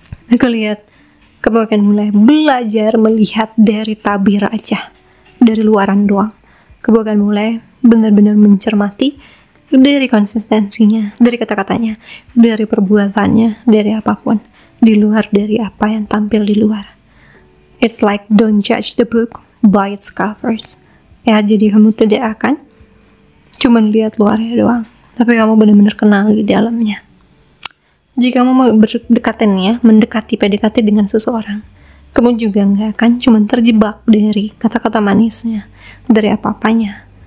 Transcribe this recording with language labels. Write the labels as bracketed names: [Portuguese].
[Indonesian] Aku lihat kamu akan mulai belajar melihat dari tabir aja, dari luaran doang. Kamu akan mulai benar-benar mencermati dari konsistensinya, dari kata-katanya, dari perbuatannya, dari apapun. di luar dari apa yang tampil di luar. [English] It's like don't judge the book by its covers. [Indonesian] Ya, jadi kamu tidak akan cuma lihat luarnya doang, tapi kamu benar-benar kenal di dalamnya. Jika kamu mau mendekati PDKT dengan seseorang, kamu juga nggak akan cuma terjebak dari kata-kata manisnya, dari apa-apanya.